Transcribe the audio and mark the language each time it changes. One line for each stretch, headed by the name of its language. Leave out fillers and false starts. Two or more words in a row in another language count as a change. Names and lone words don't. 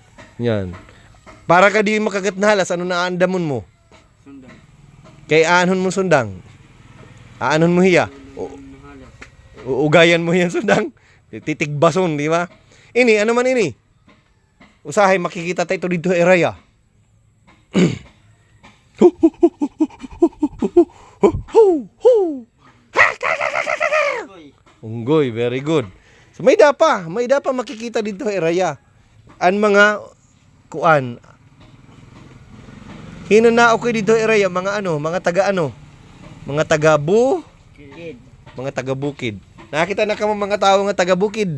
Masbatenyo: Yan. Para ka di makagat na halas, ano na aandamon mo? Sundang. Kay aanon mo sundang? Aanon mo hiya? Halas. Uugayan mo yan sundang? Titigbason, di ba? Ini, ano man ini? Usahay, makikita tayo dito eraya. Unggoy,
English: very good.
Masbatenyo: So, may dapa makikita dito eraya. An mga kuan. Hino na okay dito eraya, mga ano, mga taga ano? Mga taga-bu, Kid. mga taga-bukid. Nakita na kamo mga tao nga taga-bukid.